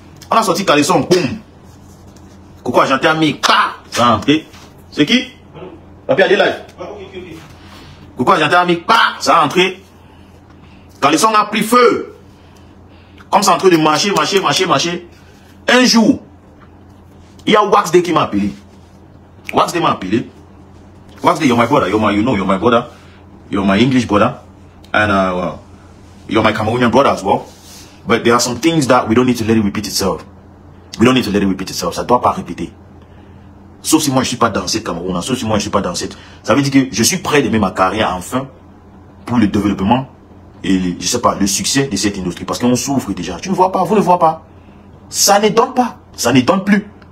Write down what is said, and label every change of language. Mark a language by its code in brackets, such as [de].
[fr] On a sorti Caleçon, boum. Coco Argenté a mis, ça a entré. C'est qui? Papi a des live. Coco Argenté a mis, ça a entré. Caleçon a pris feu. Comme ça en train de marcher. Un jour, il y a Wax Day qui m'a appelé. Wax Day m'a appelé. [en] Wax Day, you're my brother. You're my brother. You're my English brother. And you're my Cameroonian brother as well. But there are some things that we don't need to let it repeat itself. We don't need to let it repeat itself. [fr] Ça ne doit pas répéter. Sauf si moi je ne suis pas dans cette Cameroun. Sauf si moi je ne suis pas dans cette... Ça veut dire que je suis prêt de mettre ma carrière enfin pour le développement et je sais pas, le succès de cette industrie. Parce qu'on souffre déjà. Tu ne vois pas, vous ne voyez pas. Ça ne donne pas. Ça ne donne plus.